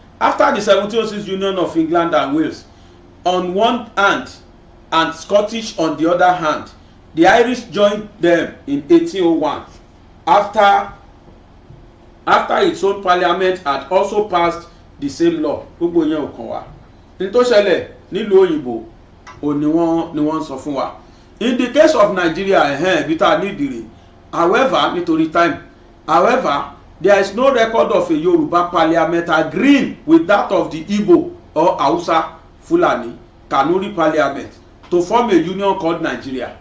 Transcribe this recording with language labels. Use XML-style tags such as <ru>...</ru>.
<en>After the 1706 Union of England and Wales on one hand and Scottish on the other hand, the Irish joined them in 1801 after its own parliament had also passed the same law.</en> <yo>Gbogbo yẹn ò kàn wá. Ní tó ṣẹlẹ̀ nílùú òyìnbó ò ní wọ́n sọ fún wa.</yo> <en>In the case of Nigeria</en> <yo>bí tá a ní ìdìrí,</yo> <en>however nítorí time, however there is no record of a Yoruba parliament agreeing with that of the Igbo or Hausa Fulani Kanuri parliament to form a union called Nigeria.</en>